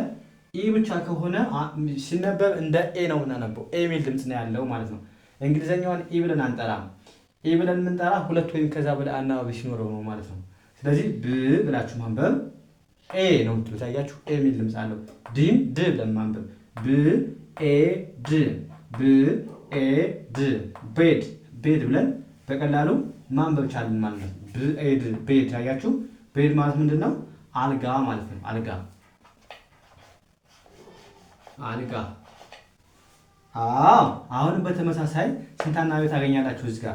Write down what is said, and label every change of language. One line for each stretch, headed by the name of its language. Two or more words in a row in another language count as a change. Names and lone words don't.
Amharic: ኢ ብቻ ከሆነ ሲነበብ እንደ ኤ ነው የምናነበው። ኤ የሚል ድምፅ ነው ያለው ማለት ነው። እንግሊዘኛውን ኢ ብለን አንጠራም። ኢ ብለን የምንጠራ ሁለት ወይም ከዛ በላይ አናባቢ ሲኖረው ነው ማለት ነው። ስለዚህ ብ ብላችሁ ማንበብ ኤ ነው የምትሉት። አያችሁ ኤ የሚል ድምፅ አለው። ዲም ድ ብለን ማንበብ ብ ኤ ድ ብ ኤ ድ ቤድ ብለን በቀላሉ ማንበብ ቻልን ማለት ነው። ብ ኤ ድ ቤድ። አያችሁ ቤድ ማለት ምንድን ነው? አልጋ ማለት ነው። አልጋ። አሁንም በተመሳሳይ ስንት አናባቢ ታገኛላችሁ እዚህ ጋር?